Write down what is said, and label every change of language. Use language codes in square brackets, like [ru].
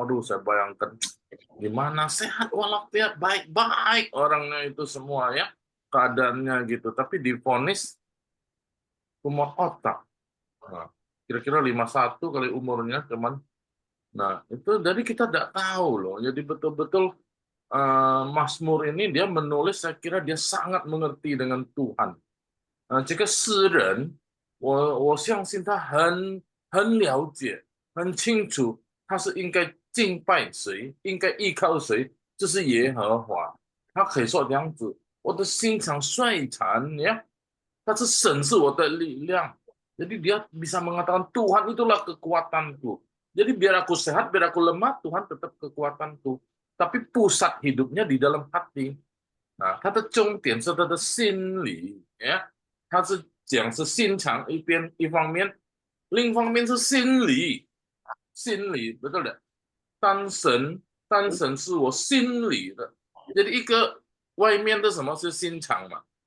[id] Aduh, saya bayangkan gimana sehat walafiat baik-baik orangnya itu semua ya keadaannya gitu, tapi divonis tumor otak. Nah, kira-kira 51 kali umurnya teman. Nah itu jadi kita tidak tahu loh. Jadi betul-betul Mazmur ini dia menulis, saya kira dia sangat mengerti dengan Tuhan. [zh] 这个诗人，我相信他很了解，很清楚他是应该敬拜谁，应该依靠谁，这是耶和华。他可以说这样子，我的心肠衰残ya，他是神是我的力量。 [id] Jadi dia bisa mengatakan Tuhan itulah kekuatanku. Jadi biar aku sehat, biar aku lemah, Tuhan tetap kekuatanku. Tapi pusat hidupnya di dalam hati. [zh] Nah, 他的重点是他的心理，他是讲是心肠一方面，另一方面是心理， [id] betul tidak? [zh] 单神是我心里的。 [id] jadi [zh] 一个外面的什么是心肠嘛？